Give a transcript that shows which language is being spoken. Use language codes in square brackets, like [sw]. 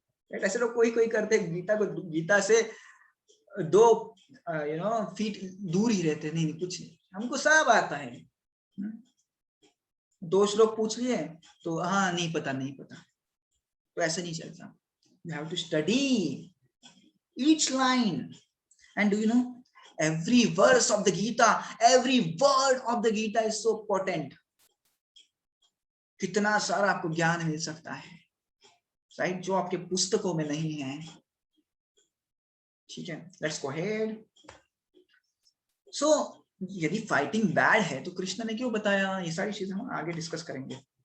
[hi] ऐसे लोग कोई कोई करते गीता को, गीता से 2 फीट दूर ही रहते, नहीं कुछ नहीं, हमको सब आता है। 2 श्लोक पूछ लिए तो हाँ नहीं पता नहीं पता, तो ऐसे नहीं चलता। [en] You have to study each line, and do you know every verse of the Gita, every word of the Gita is so potent. [hi] कितना सारा आपको ज्ञान मिल सकता है, राइट, जो आपके पुस्तकों में नहीं है। ठीक है, [en] Let's go ahead. [hi] सो यदि फाइटिंग बैड है तो कृष्ण ने क्यों बताया, ये सारी चीजें हम आगे डिस्कस करेंगे।